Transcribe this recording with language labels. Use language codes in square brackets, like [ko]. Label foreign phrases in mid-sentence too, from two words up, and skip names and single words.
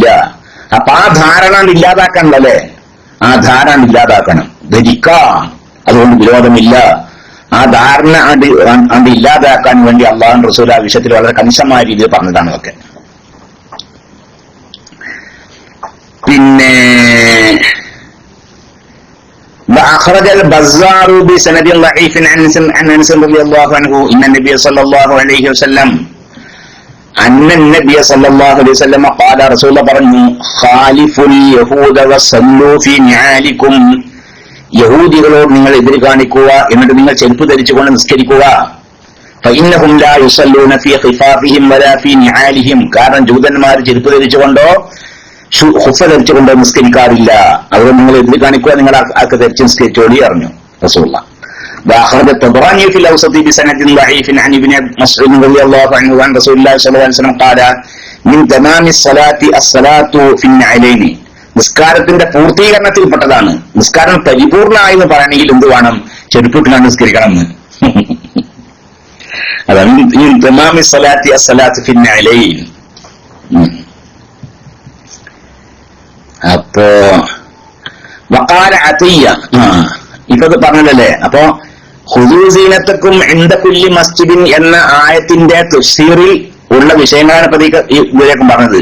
[ml] അപ്പൊ ആ ധാരണ ഇല്ലാതാക്കണല്ലേ, ആ ധാരണ ഇല്ലാതാക്കണം. ധരിക്കാം, അതുകൊണ്ട് വിരോധമില്ല. ആ ധാരണ അത് ഇല്ലാതാക്കാൻ വേണ്ടി അള്ളാഹു റസൂൽ ആ വിഷയത്തിൽ വളരെ കണിശമായ രീതിയിൽ പറഞ്ഞതാണ് ഒക്കെ. [ar] പിന്നെ وأخرج البزار بسند ضعيف عن أنس رضي الله عنه أن النبي صلى الله عليه وسلم قال رسول الله പറഞ്ഞു خالف اليهود وصلوا في نعالكم, [ml] യഹൂദികളോട് നിങ്ങൾ എതിര് കാണിക്കുക, എന്നിട്ട് നിങ്ങൾ ചെരുപ്പ് ധരിച്ചുകൊണ്ട് നിസ്കരിക്കുക. [ar] فإنهم لا يصلون في خفافهم ولا في نعالهم, [ml] കാരണം ജൂതന്മാർ ചെരുപ്പ് ധരിച്ചുകൊണ്ടോ ഖുഫ ധരിച്ചുകൊണ്ടോ നിസ്കരിക്കാറില്ല. അതുകൊണ്ട് നിങ്ങൾ എതിര് കാണിക്കുക, നിങ്ങൾ ആൾക്ക് ധരിച്ച് നിസ്കരിച്ചോളി അറിഞ്ഞു റസൂലുള്ളാഹ്. [ar] وأخرج الطبراني في الأوسط بسند ضعيف عن ابن مسعود رضي الله عنه عن رسول الله صلى الله عليه وسلم قال من تمام الصلاة الصلاة في النعلين, [ml] നിസ്കാരത്തിന്റെ പൂർത്തീകരണത്തിൽപ്പെട്ടതാണ്. നിസ്കാരം പരിപൂർണമായി എന്ന് പറയണമെങ്കിൽ എന്ത് വേണം? ചെരുപ്പിട്ടാണ് നിസ്കരിക്കണം എന്ന്. അതാണ് [ar] من تمام الصلاة الصلاة في النعلين. [ml] അപ്പോ വഖാല അത്തിയ, ഇപ്പൊ പറഞ്ഞല്ലേ. അപ്പോ [ar] خذوا زينتكم عند كل مسجد [ml] എന്ന ആയത്തിന്റെ തഫ്സീറിൽ ഉള്ള വിഷയങ്ങളാണ് ഇപ്പൊ ഇതിലേക്കും പറഞ്ഞത്.